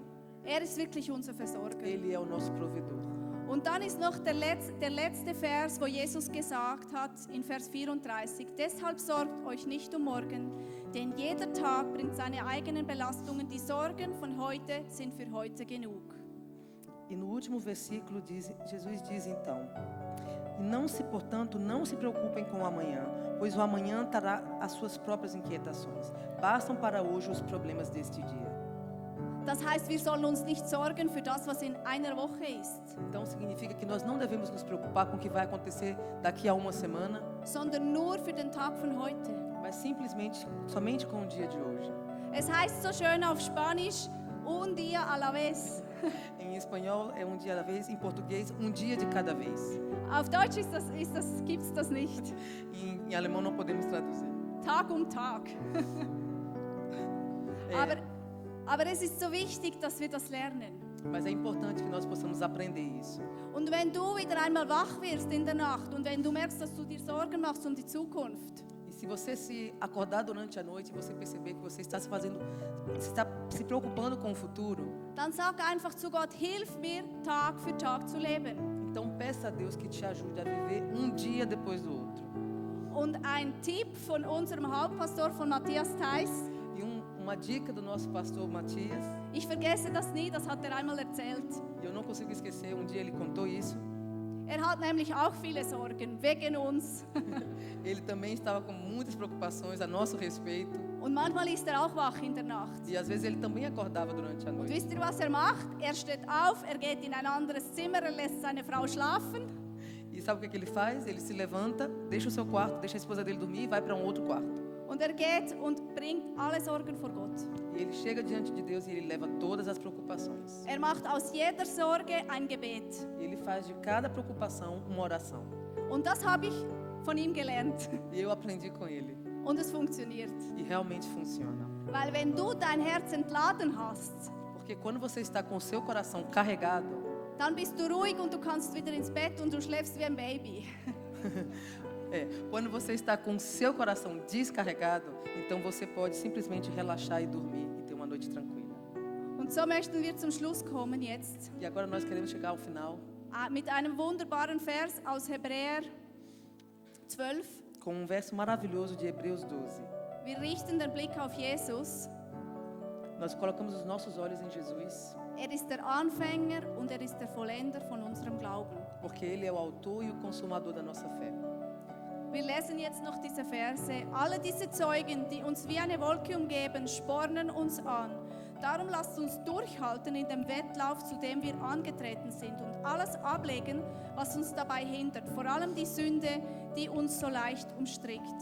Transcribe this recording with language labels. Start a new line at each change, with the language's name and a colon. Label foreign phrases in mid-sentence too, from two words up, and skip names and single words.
German: Er ist wirklich unser Versorger.
Portuguese: Ele é o nosso provedor.
German: Und dann ist noch der letzte Vers, wo Jesus gesagt hat, in Vers 34, deshalb sorgt euch nicht um morgen, denn jeder Tag bringt seine eigenen Belastungen, die Sorgen von heute sind für heute genug.
Portuguese: E no último versículo Jesus diz então, portanto, não se preocupem com o amanhã, pois o amanhã trará as suas próprias inquietações. Bastam para hoje os problemas deste dia.
German: Das heißt, wir sollen uns nicht sorgen für das, was in einer Woche ist.
Portuguese: Então significa que nós não devemos nos preocupar com o que vai acontecer daqui a uma semana,
German: sondern nur für den Tag von heute.
Portuguese: Mas somente com o dia de hoje.
German: Es heißt so schön auf Spanisch,
Spanish: un día a la vez.
Portuguese: Em espanhol é
Spanish: dia a la vez,
Portuguese: em português dia de cada vez.
German: Auf Deutsch gibt's das nicht.
Portuguese: Em alemão não podemos traduzir.
German: Tag um Tag. Aber es ist so wichtig, dass wir das lernen.
Portuguese: Mas é importante que nós possamos aprender isso.
German: Und wenn du wieder einmal wach wirst in der Nacht und wenn du merkst, dass du dir Sorgen machst um die Zukunft,
Portuguese: E se você se acordar durante a noite e você perceber que você está se preocupando com o futuro,
German: dann sag einfach zu Gott, hilf mir, Tag für Tag zu leben.
Portuguese: Então peça a Deus que te ajude a viver dia depois do outro.
German: Und ein Tipp von unserem Hauptpastor, von Matthias Theis.
Portuguese: E uma dica do nosso pastor Matias.
German: Ich vergesse das nie, das hat er einmal erzählt.
Portuguese: E eu não consigo esquecer, dia ele contou isso.
German: Er hat nämlich auch viele Sorgen wegen uns.
Portuguese: Ele também estava com muitas preocupações a nosso respeito.
German: Und manchmal ist er auch wach in der Nacht.
Portuguese: E às vezes ele também acordava durante a
German: Und
Portuguese: noite.
German: wisst ihr, was er macht? Er steht auf, er geht in ein anderes Zimmer, er lässt seine Frau schlafen.
Portuguese: E sabe o que ele faz? Ele se levanta, deixa o seu quarto, deixa a esposa dele dormir e vai para outro quarto.
German: Und er geht und bringt alle Sorgen vor Gott.
Portuguese: E ele chega diante de Deus e ele leva todas as preocupações.
German: Er macht aus jeder Sorge ein Gebet.
Portuguese: E ele faz de cada preocupação uma oração.
German: Und das habe ich von ihm gelernt.
Portuguese: E eu aprendi com ele.
German: Und es funktioniert.
Portuguese: E realmente funciona.
German: Weil wenn du dein Herz entladen hast,
Portuguese: Porque quando você está com o seu coração carregado,
German: dann bist du ruhig und du kannst wieder ins Bett und du schläfst wie ein Baby.
Portuguese: quando você está com o seu coração descarregado, então você pode simplesmente relaxar e dormir e ter uma noite tranquila.
German: Und so möchten wir zum Schluss kommen jetzt
Portuguese: E agora nós queremos chegar ao final
German: mit einem wunderbaren Vers aus Hebräer 12.
Portuguese: com um verso maravilhoso de Hebreus 12.
German: Wir richten den Blick auf Jesus.
Portuguese: Nós colocamos os nossos olhos em Jesus,
German: Er ist der Anfänger und er ist der Vollender von unserem Glauben.
Portuguese: porque Ele é o autor e o consumador da nossa fé.
German: Wir lesen jetzt noch diese Verse. Alle diese Zeugen, die uns wie eine Wolke umgeben, spornen uns an. Darum lasst uns durchhalten in dem Wettlauf, zu dem wir angetreten sind, und alles ablegen, was uns dabei hindert, vor allem die Sünde, die uns so leicht umstrickt.